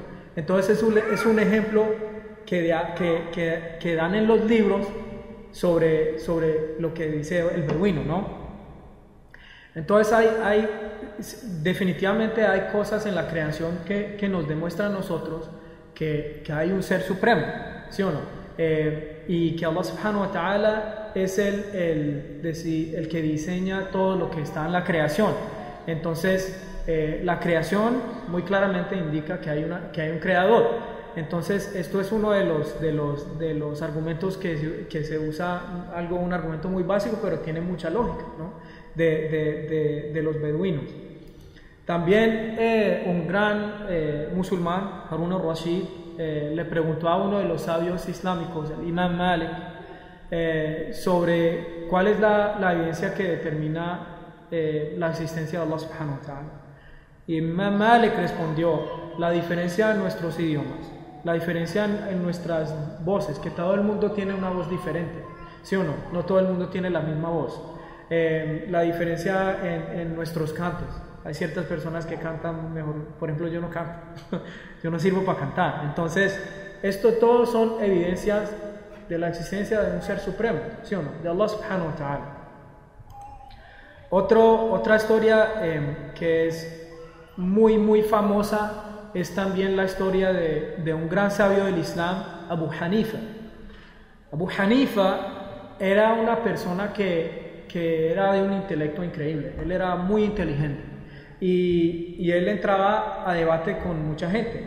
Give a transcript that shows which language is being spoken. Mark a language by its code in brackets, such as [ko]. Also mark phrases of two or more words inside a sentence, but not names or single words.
[es] Entonces es un ejemplo que dan en los libros sobre lo que dice el beduino, ¿no? Entonces definitivamente hay cosas en la creación que nos demuestran a nosotros que hay un ser supremo, ¿sí o no? Y que [ar] الله سبحانه وتعالى [es] es el que diseña todo lo que está en la creación. Entonces la creación muy claramente indica que hay un creador. Entonces, esto es uno de los argumentos que se usa, un argumento muy básico, pero tiene mucha lógica, ¿no? de los beduinos. También un gran musulmán, Harun al-Rashid, le preguntó a uno de los sabios islámicos, el Imam Malik, sobre cuál es la evidencia que determina la existencia de [ar] الله سبحانه وتعالى. [es] Y Imam Malik respondió: la diferencia en nuestros idiomas, la diferencia en nuestras voces, que todo el mundo tiene una voz diferente, ¿sí o no? No todo el mundo tiene la misma voz. La diferencia en nuestros cantos. Hay ciertas personas que cantan mejor, por ejemplo, yo no canto, yo no sirvo para cantar. Entonces, esto todo son evidencias de la existencia de un ser supremo, ¿sí o no? [ar] De الله سبحانه وتعالى. [es] Otra historia que es muy famosa es también la historia de un gran sabio del Islam, Abu Hanifa. Abu Hanifa era una persona que era de un intelecto increíble, él era muy inteligente y él entraba a debate con mucha gente.